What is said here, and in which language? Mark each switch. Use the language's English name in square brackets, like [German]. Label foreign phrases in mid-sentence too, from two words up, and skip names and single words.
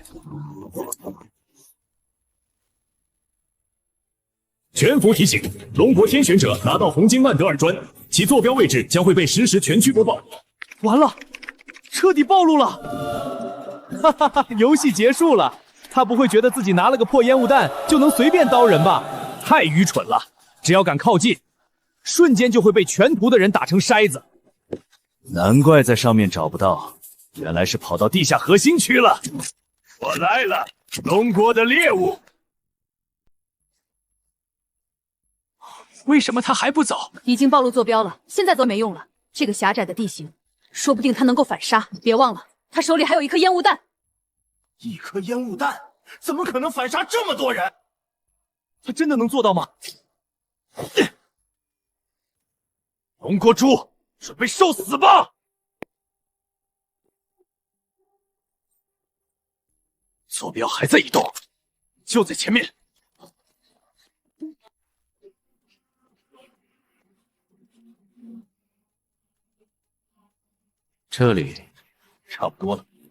[Chinese] 全服提醒：龍國天選者拿到紅金曼德爾磚，其坐標位置將會被實時全區播報。完了，徹底暴露了！哈哈哈，遊戲結束了。他不會覺得自己拿了個破煙霧彈就能隨便刀人吧？太愚蠢了！只要敢靠近，瞬間就會被全圖的人打成篩子。难怪在上面找不到，原来是跑到地下核心区了。我来了，龙国的猎物。为什么他还不走？已经暴露坐标了，现在走没用了。这个狭窄的地形，说不定他能够反杀。别忘了，他手里还有一顆烟霧弹。一顆烟霧彈，怎麼可能反殺這麼多人？他真的能做到嗎？龍國豬，準備受死吧！坐標還在移動，就在前面。這裡差不多了。